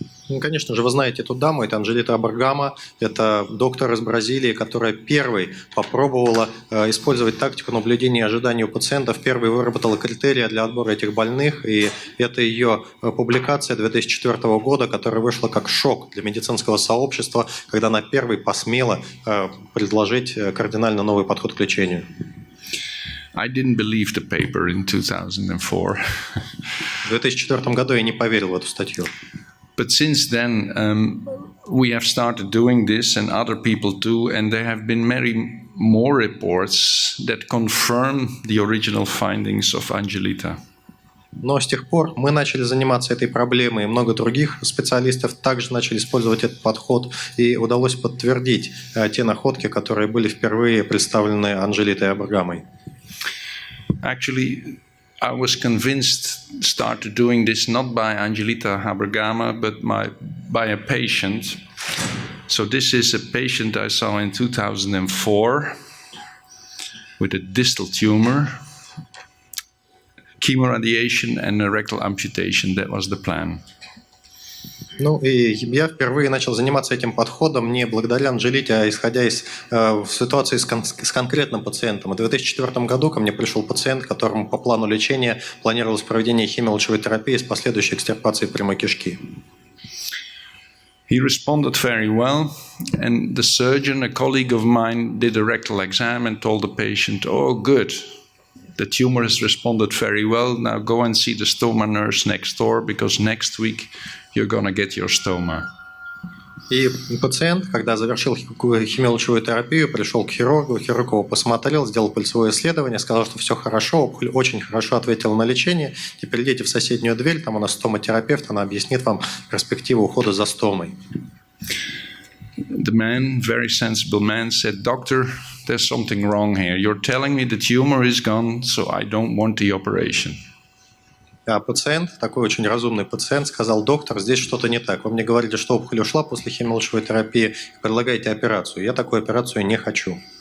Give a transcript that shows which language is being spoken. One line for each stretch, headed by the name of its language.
Russian: Ну, конечно же, вы знаете эту даму, это Анжелита Абаргама, это доктор из Бразилии, которая первой попробовала использовать тактику наблюдения и ожидания у пациентов, первой выработала критерии для отбора этих больных, и это ее публикация 2004 года, которая вышла как шок для медицинского сообщества, когда она первой посмела предложить кардинально новый подход к лечению.
English: I didn't believe the paper in 2004.
Russian: В 2004 году я не поверил в эту статью.
English: But since then, we have started doing this, and other people too, and there have been many more reports that confirm the original findings of Angelita.
Russian: Но с тех пор мы начали заниматься этой проблемой, и много других специалистов также начали использовать этот подход, и удалось подтвердить те находки, которые были впервые представлены Анжелитой Абаргамой.
English: Actually, I was convinced, started doing this not by Angelita Habergama, but by a patient. So this is a patient I saw in 2004 with a distal tumor, chemoradiation and a rectal amputation. That was the plan.
Russian: Ну, и я впервые начал заниматься этим подходом не благодаря Анжелите, а исходя из ситуации с конкретным пациентом. В 2004 году ко мне пришел пациент, которому по плану лечения планировалось проведение химиолучевой терапии с последующей экстирпацией прямой кишки.
English: He responded very well, and the surgeon, a colleague of mine, did a rectal exam and told the patient, "Oh, good. The tumor has responded very well. Now go and see the stoma nurse next door, because next week you're going to get your stoma."
Russian: И пациент, когда завершил химиолучевую терапию, пришел к хирургу, хирург его посмотрел, сделал пальцевое исследование, сказал, что все хорошо, опухоль очень хорошо ответила на лечение. Теперь идите в соседнюю дверь, там у нас стоматерапевт, она объяснит вам перспективу ухода за стомой.
English: The man, very sensible man, said, "Doctor, there's something wrong here. You're telling me the tumor is gone, so I don't want the operation."
Russian: А пациент, такой очень разумный пациент, сказал: "Доктор, здесь что-то не так. Вы мне говорили, что опухоль ушла после химиолучевой терапии, предлагаете операцию. Я такую операцию не хочу."